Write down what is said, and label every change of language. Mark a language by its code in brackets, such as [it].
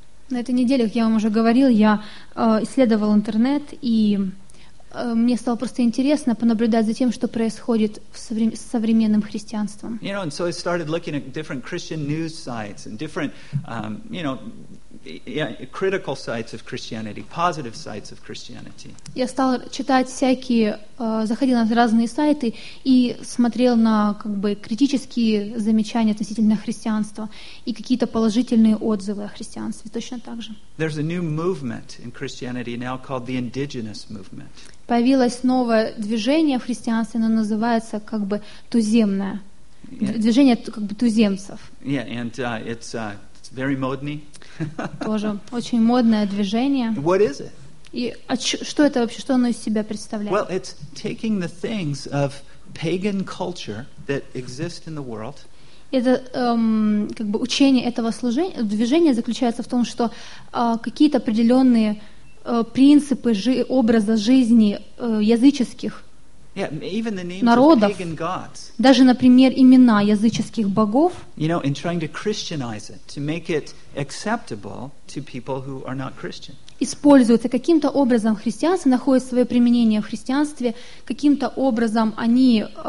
[ru] На этой неделе, как я вам уже говорил, я исследовал интернет и... Мне стало просто интересно понаблюдать за тем, что происходит с современным христианством. [en] You know, and so I started looking at different Christian news sites and different, you know, critical sites of Christianity, positive sites of Christianity. [ru] Я стала читать всякие, заходила на разные сайты и смотрела на как бы критические замечания относительно христианства и какие-то положительные отзывы о христианстве точно так же. [en] There's a new movement in Christianity now called the Indigenous Movement. [ru] Появилось новое движение в христианстве, оно называется как бы туземное. [en] Yeah. [ru] Движение как бы туземцев. [en] Yeah, and it's very modny. [ru] Тоже очень модное движение. [en] What is it? [ru] И что это вообще, что оно из себя представляет? [en] Well, it's taking the things of pagan culture that exist in the world. [ru] Это как бы учение этого служения, движение заключается в том, что какие-то определенные принципы образа жизни языческих народов, даже, например, имена языческих богов, используются каким-то образом в христианстве, находят свое применение в христианстве, каким-то образом они